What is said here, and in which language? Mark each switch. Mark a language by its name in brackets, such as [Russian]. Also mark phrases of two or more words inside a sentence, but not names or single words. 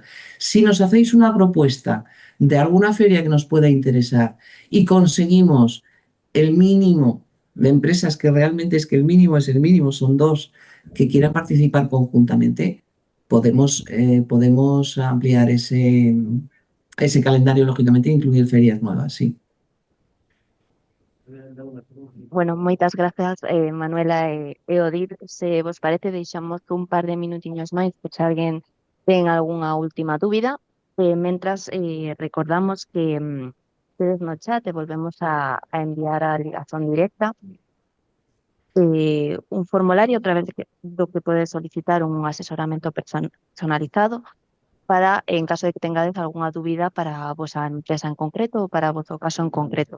[Spanish] Si nos hacéis una propuesta de alguna feria que nos pueda interesar y conseguimos el mínimo de empresas, que realmente es que el mínimo es el mínimo, son 2 que quieran participar conjuntamente, podemos ampliar ese calendario, lógicamente, e incluir ferias nuevas, sí. [Galician] bueno, moitas grazas, Manuela e Odil. Se vos parece, deixamos un par de minutiños máis por se alguén ten algunha última dúbida. Mentras, recordamos que tedes no chat e volvemos a enviar a ligazón directa un formulario a través do que podes solicitar un asesoramento personalizado para, en caso de que tengades algunha dúbida para a vosa empresa en concreto ou para o vosso caso en concreto.